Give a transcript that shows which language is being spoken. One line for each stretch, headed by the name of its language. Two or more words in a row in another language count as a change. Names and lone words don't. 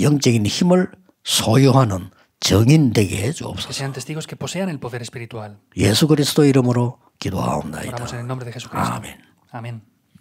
Korean: 영적인 힘을 소유하는 정인 되게 해
Spanish: Que
Korean: 주옵소서.
Spanish: sean testigos que posean el poder espiritual.
Korean: 예수 그리스도 이름으로
Spanish: Oramos en
Korean: 기도하옵나이다.
Spanish: el nombre de Jesucristo.
Korean: 아멘.
Spanish: Amén.